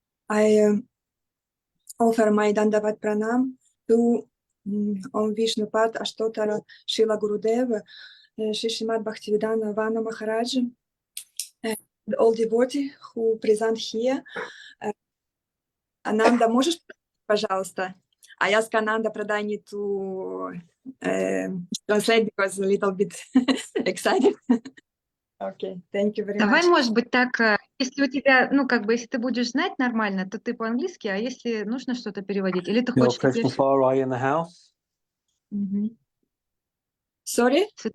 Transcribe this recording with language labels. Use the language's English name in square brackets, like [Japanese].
[English] I offer my Dandavat Pranam to Om Vishnupad Ashtotara Srila Gurudeva, Shri Srimad Bhaktivedanta Vana Maharaj, all devotees who present here. [Russian] Ananda, можешь, пожалуйста? [English] I ask Ananda Pradani to translate because a little bit excited. Okay, thank you very [Russian] Давай, [English] much. [Russian] может быть, так, если у тебя, ну, как бы, если ты будешь знать нормально, то ты по-английски, а если нужно что-то переводить, или ты хочешь теперь... [English] in the house? Sorry?